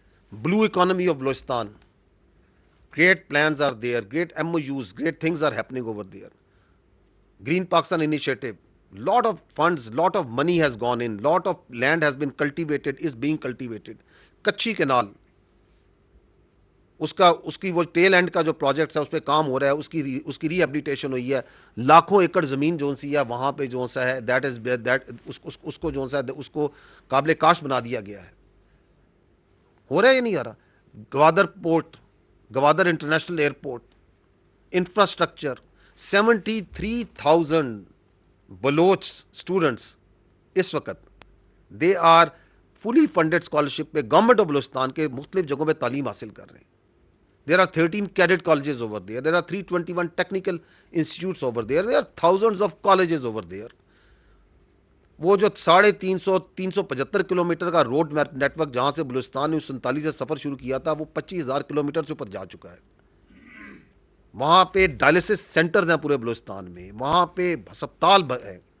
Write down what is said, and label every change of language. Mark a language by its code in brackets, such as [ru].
[en] Blue economy of Balochistan, great plans are there, great MOUs, great things are happening over there. Green Pakistan initiative, lot of funds, lot of money has gone in, lot of land has been cultivated, is being cultivated. [ur] Kachi Canal, اس کی وہ tell and کا جو project ہے اس پہ کام ہو رہا ہے, اس کی ری ایبلیٹیشن ہوئی ہے, لاکھوں ایکڑ زمین جو سی ہے وہاں پہ جو سا ہے اس کو جو سا ہے اس کو قابل کاشت بنا دیا گیا ہے. ہو رہا ہے یا نہیں آ رہا؟ Gwadar port, Gwadar international airport, infrastructure, 73,000 Baloch students اس وقت [en] they are fully funded scholarship [ur] پہ گورنمنٹ آف بلوچستان کے مختلف جگہوں پہ تعلیم حاصل کر رہے ہیں. [en] There are 13 cadet colleges over there. There are 321 technical institutes over there. There are thousands of colleges over there. [ur] وہ جو 350 کلومیٹر کا روڈ نیٹ ورک جہاں سے بلوچستان نے 47 سے سفر شروع کیا تھا وہ 25,000 کلومیٹر سے اوپر جا چکا ہے. وہاں پہ ڈائلسس سینٹرز ہیں پورے بلوچستان میں, وہاں پہ ہسپتال ہے.